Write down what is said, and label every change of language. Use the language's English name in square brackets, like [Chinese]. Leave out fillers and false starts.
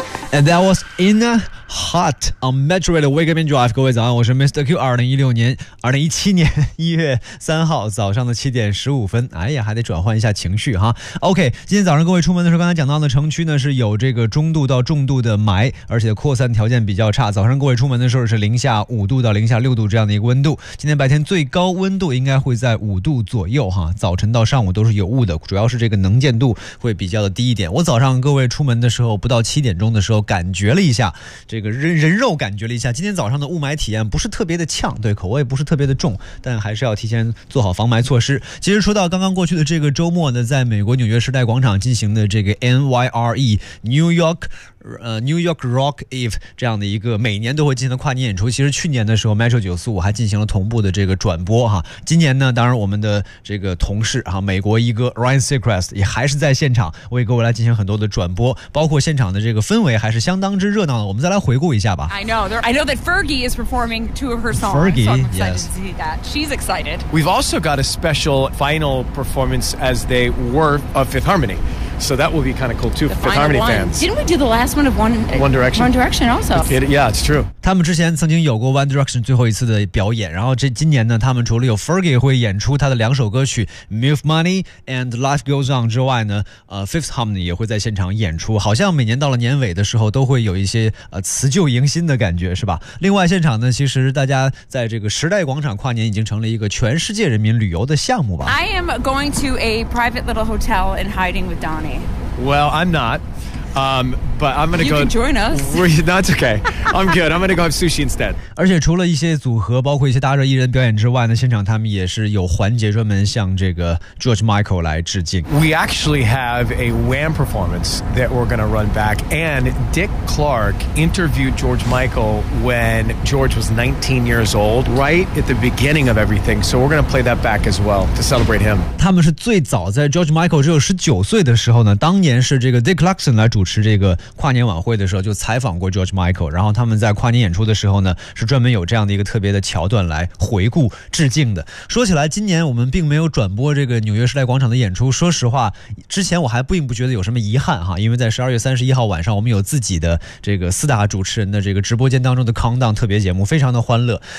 [English] That was In a Hot on Metro Radio Wake Up and Drive. [Chinese] 各位早上，我是 Mr. Q。 2017年1月3号早上的7:15，哎呀，还得转换一下情绪哈。 OK， 今天早上各位出门的时候，刚才讲到的城区呢是有这个中度到重度的霾，而且扩散条件比较差。早上各位出门的时候是-5度到-6度这样的一个温度。今天白天最高温度应该会在5度左右哈。早晨到上午都是有雾的，主要是这个能见度会比较的低一点。我早上各位出门的时候，不到7点钟的时候感觉了一下，这个人肉感觉了一下，今天早上的雾霾体验不是特别的呛，对，口味不是特别的重，但还是要提前做好防霾措施。其实说到刚刚过去的这个周末呢，在美国纽约时代广场进行的这个 NYRE New York Rock Eve 这样的一个每年都会进行的跨年演出，其实去年的时候 Metro 945还进行了同步的这个转播哈。今年呢，当然我们的这个同事哈，美国一哥 Ryan Seacrest 也还是在现场为各位来进行很多的转播，包括现场的这个氛围还是相当之热闹的。我们再来回顾一下吧。 [English] I know that Fergie is performing two of her songs. Fergie, so I'm excited to see that. She's excited. We've also got a special final performance as they were of Fifth Harmony. So that will be kind of cool too for Fifth Harmony fans. Didn't we do the last one of One Direction? One Direction also. Yeah, it's true. [Chinese] 他们之前曾经有过 One Direction 最后一次的表演，然后这今年呢，他们除了有 Fergie 会演出他的两首歌曲 Move Money and Life Goes On 之外呢，Fifth Harmony 也会在现场演出。好像每年到了年尾的时候，都会有一些辞旧迎新的感觉，是吧？另外，现场呢，其实大家在这个时代广场跨年已经成了一个全世界人民旅游的项目吧。 [English] I am going to a private little hotel and hiding with Donnie. Well, I'm not. But I'm gonna go. You can join us. That's okay. I'm good. I'm gonna go have sushi instead. [Chinese] 而且除了一些组合，包括一些搭着艺人表演之外呢，现场他们也是有环节专门向这个 George Michael 来致敬。 [English] We actually have a Wham performance that we're gonna run back. And Dick Clark interviewed George Michael when George was 19 years old, right at the beginning of everything. So we're gonna play that back as well to celebrate him. [Chinese] 他们是最早在 George Michael 只有19岁的时候呢，当年是这个 Dick Clarkson 来主持这个跨年晚会的时候就采访过 George Michael， 然后他们在跨年演出的时候呢，是专门有这样的一个特别的桥段来回顾致敬的。说起来，今年我们并没有转播这个纽约时代广场的演出，说实话，之前我还并不觉得有什么遗憾哈，因为在12月31号晚上，我们有自己的这个四大主持人的这个直播间当中的 Countdown 特别节目，非常的欢乐。